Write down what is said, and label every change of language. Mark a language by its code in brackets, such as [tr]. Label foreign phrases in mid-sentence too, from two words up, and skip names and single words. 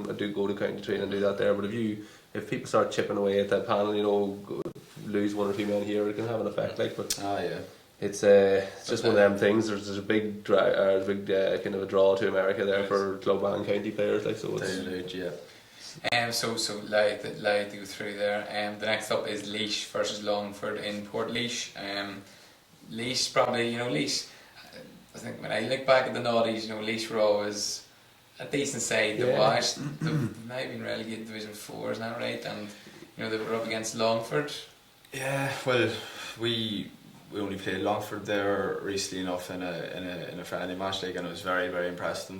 [en] I do go to county train and do that there, but if people start chipping away at that panel, you know, lose 1 or 2 men here, it can have an effect. Like, but it's just one of them things. There's a big kind of a draw to America there for club and county players. Like, so it's So Louth go through there. The next up is Laois versus Longford in Port Laois. Laois probably, Laois. I think when I look back at the noughties, Laois were always a decent side to watch. They've now been relegated to Division 4, isn't that right? And they were up against Longford. Yeah, well, we only played Longford there recently enough in a friendly match, and I was very, very impressed with them.